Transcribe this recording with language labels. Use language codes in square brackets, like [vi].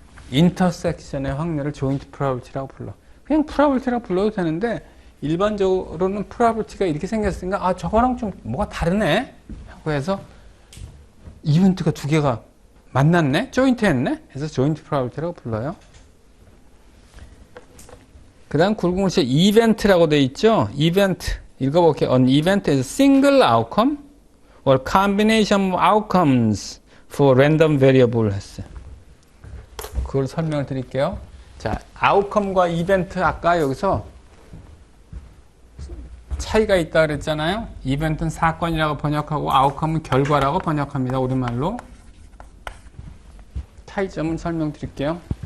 [ko] 인터섹션의 확률을 joint probability라고 불러. 그냥 probability라고 불러도 되는데 일반적으로는 probability가 이렇게 생겼으니까 아 저거랑 좀 뭐가 다르네 하고 해서 이벤트가 두 개가 만났네? 조인트 했네? 그래서 조인트 프로바빌티라고 불러요. 그 다음 굵은 글씨 이벤트라고 돼 있죠? 이벤트 읽어볼게요. [en] An event is a single outcome or combination of outcomes for random variable [ko] 했어요. 그걸 설명을 드릴게요. 자, outcome과 이벤트 아까 여기서 차이가 있다 그랬잖아요. 이벤트는 사건이라고 번역하고 outcome은 결과라고 번역합니다. 우리말로. 차이점은 설명드릴게요.